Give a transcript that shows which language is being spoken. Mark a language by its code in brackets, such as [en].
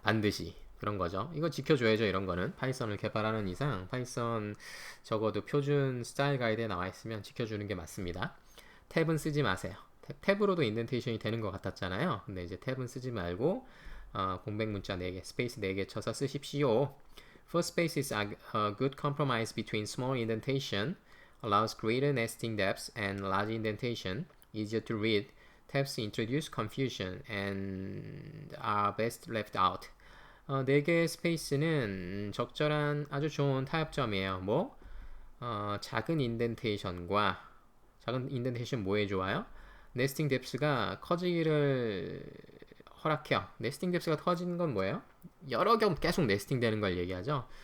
[ko] 반드시 그런 거죠. 이거 지켜줘야죠. 이런 거는 파이썬을 개발하는 이상 파이썬 적어도 표준 스타일 가이드에 나와 있으면 지켜주는 게 맞습니다. 탭은 쓰지 마세요. 탭으로도 인덴테이션이 되는 것 같았잖아요. 근데 이제 탭은 쓰지 말고 공백 문자 4개, 스페이스 4개 쳐서 쓰십시오. [en] First space is a good compromise between small indentation, allows greater nesting depths, and large indentation, easier to read. Tabs introduce confusion and are best left out. [ko] 4개의 스페이스는 적절한 아주 좋은 타협점이에요. 작은 인덴테이션 뭐에 좋아요? 네스팅 뎁스가 커지기를 허락해요. 네스팅 뎁스가 커지는 건 뭐예요? 여러 개 계속 네스팅 되는 걸 얘기하죠.